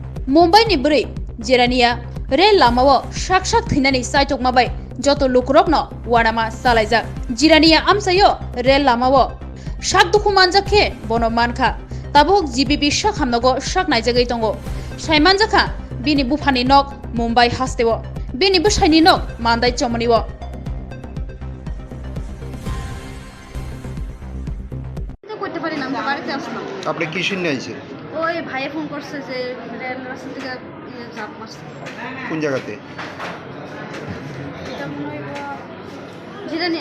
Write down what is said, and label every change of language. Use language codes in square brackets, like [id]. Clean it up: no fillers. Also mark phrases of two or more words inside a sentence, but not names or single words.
[trp] मुंबई नि बुरै जिरानिया रेल लामाओ शाक शाक थैनानै साइथकमाबाय जत लुकरकनो वानामा सालायजाक जिरानिया आमसायो रेल लामाओ शाक दुखु मानजाखे बनो मानखा ताबुक जीबीपी शाक हामनगो शाक नायजागै दंगो साइमानजाखा बिनि बुफानि नक मुंबई हास्तेओ बिनि बुसाइनि नक मान्दाय चमनिओ [bn] করতে পারি না, আমরা বাড়িতে আসলাম। আপনি কি শুনে আইছেন? ওই ভাইয়ে ফোন করছে যে রেল রাস্তা থেকে ঝাঁপ মারছে। কোন জায়গাতে? এটা মনে হয় জিরানিয়া।